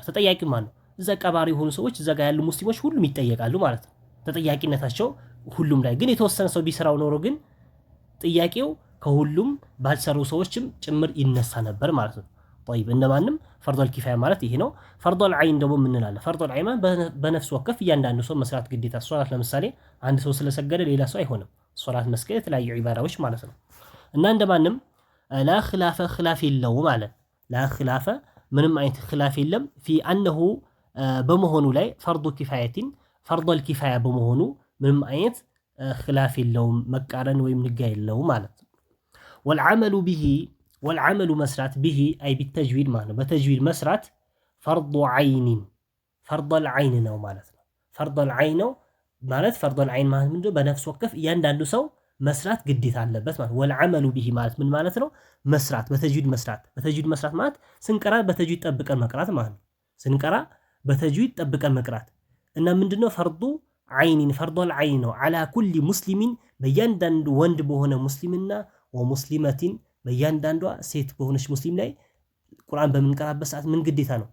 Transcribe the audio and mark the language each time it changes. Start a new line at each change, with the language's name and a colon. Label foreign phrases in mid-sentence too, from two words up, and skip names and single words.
Amharic: ተጠያቂ ማን ነው እዛ ቀባሪ የሆኑ ሰዎች እዛ ጋር ያሉ ሙስሊሞች ሁሉም ይጠየቃሉ ማለት ነው ተጠያቂነታቸው ሁሉም ላይ ግን የተወሰነ ሰው ቢሰራው ኖሮ ግን ጥያቄው ከሁሉም ባልሰሩ ሰዎችም ጭምር ይነሳ ነበር ማለት ነው طيب እንደማንም
Arabic: فرض الكفاية
Amharic: ማለት ይሄ ነው
Arabic: فرض العين
Amharic: ደግሞ ምን እንላለን
Arabic: فرض العين
Amharic: በነፍስ ወከፍ እያንዳንዱ ሰው መስራት ግዴታ ሶላት ለምሳሌ አንድ ሰው ስለሰገደ ሌላ ሰው አይሆንም ሶላት መስገድ የተለያዩ ዒባዳዎች ማለት ነው እና እንደማንም
Arabic: لا خلاف خلاف
Amharic: የለውም ማለት
Arabic: لا خلاف
Amharic: ምንም አይነት خلاف የለም
Arabic: في انه
Amharic: በመሆኑ ላይ
Arabic: فرض كفايه فرض الكفاية
Amharic: በመሆኑ ምንም አይነት خلاف የለውም መቃረን ወይም ንጋ የለውም ማለት
Arabic: والعمل مسرات به أي بالتجويد معناه بتجويد مسرات فرض عين فرض العين
Amharic: ነው ማለት ነው
Arabic: فرض العين ማለት فرض العين
Amharic: ማለት ምንድነው? በነፍስ ወከፍ እያንዳንዱ ሰው መስራት ግዴታ አለበት ማለት።
Arabic: والعمل به
Amharic: ማለት ምን ማለት ነው? መስራት በተጅዊድ መስራት። በተጅዊድ መስራት ማለት ስንቀራ በተጅዊድ ጠብቀን መቅራት ማለት ነው። ስንቀራ በተጅዊድ ጠብቀን መቅራት እና ምንድነው?
Arabic: فرض عين فرض العين
Amharic: ነው።
Arabic: على كل مسلم
Amharic: በእያንዳንዱ ወንድ በሆነ ሙስሊምና ወሙስሊመቲን በእያንዳንዷ ሴት በሆነች ሙስሊም ላይ ቁርአን በምንቀራበት ሰዓት ምን ግዴታ ነው?